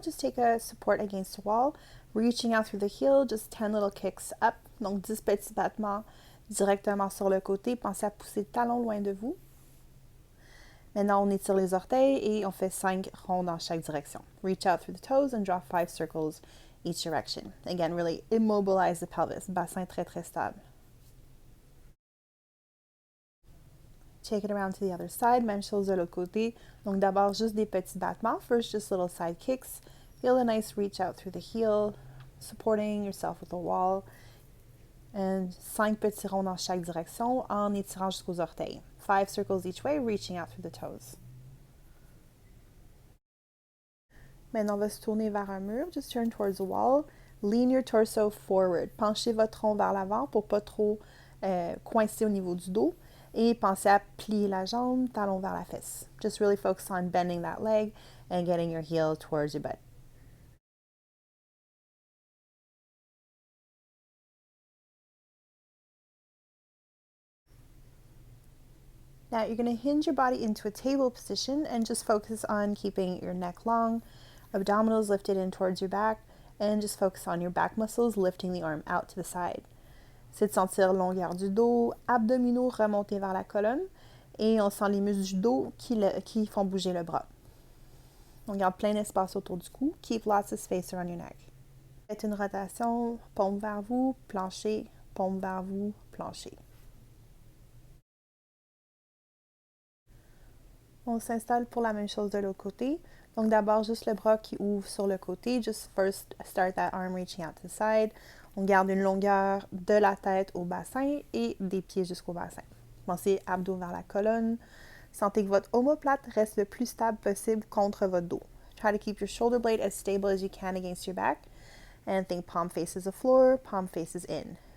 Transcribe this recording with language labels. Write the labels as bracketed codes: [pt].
[en] Just take a support against the wall. Reaching out through the heel, just 10 little kicks up. [fr] Donc, 10 petits battements directement sur le côté. Pensez à pousser le talon loin de vous. Maintenant, on étire les orteils et on fait 5 ronds dans chaque direction. [en] Reach out through the toes and draw 5 circles each direction. Again, really immobilize the pelvis. [fr] Bassin très, très stable. [en] Take it around to the other side, [fr] même chose de l'autre côté. Donc d'abord juste des petits battements. [en] First, just little side kicks. Feel a nice reach out through the heel, supporting yourself with a wall. [fr] And 5 petits ronds dans chaque direction en étirant jusqu'aux orteils. [en] 5 circles each way, reaching out through the toes. [fr] Maintenant, on va se tourner vers un mur. [en] Just turn towards the wall. Lean your torso forward. [fr] Penchez votre tronc vers l'avant pour pas trop coincer au niveau du dos. Et pensez à plier la jambe, talon vers la fesse. [en] Just really focus on bending that leg and getting your heel towards your butt. Now you're going to hinge your body into a table position and just focus on keeping your neck long, abdominals lifted in towards your back, and just focus on your back muscles lifting the arm out to the side. [fr] C'est de sentir longueur du dos, abdominaux remontés vers la colonne, et on sent les muscles du dos qui font bouger le bras. On garde plein d'espace autour du cou. [en] Keep lots of space around your neck. [fr] Faites une rotation, paume vers vous, plancher, paume vers vous, plancher. On s'installe pour la même chose de l'autre côté. Donc d'abord, juste le bras qui ouvre sur le côté. [en] Just first start that arm reaching out to the side. [fr] On garde une longueur de la tête au bassin et des pieds jusqu'au bassin. Pensez abdos vers la colonne. Sentez que votre omoplate reste le plus stable possible contre votre dos. [en] Try to keep your shoulder blade as stable as you can against your back. And think palm faces the floor, palm faces in.